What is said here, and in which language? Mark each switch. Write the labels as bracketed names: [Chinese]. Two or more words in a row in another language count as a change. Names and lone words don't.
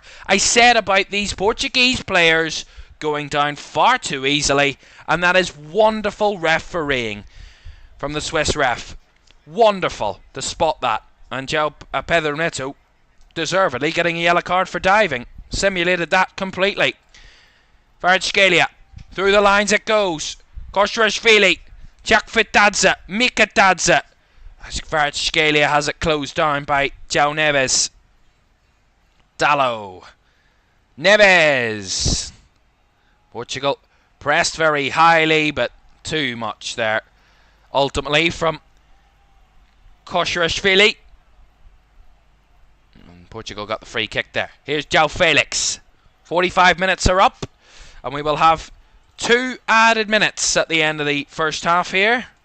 [English] I said about these Portuguese players going down far too easily, and that is wonderful refereeing from the Swiss ref. Wonderful to spot that. And Pedro Neto deservedly getting a yellow card for diving. Simulated that completely. Kvaratskhelia. Through the lines it goes. Koshrashvili. Chakfitadze. Mikatadze. As Kvaratskhelia has it closed down by João Neves. Dallo. Neves. Portugal pressed very highly, but too much there. Ultimately from Koshrashvili. And Portugal got the free kick there. Here's João Felix. 45 minutes are up, and we will have 2 added minutes at the end of the first half here.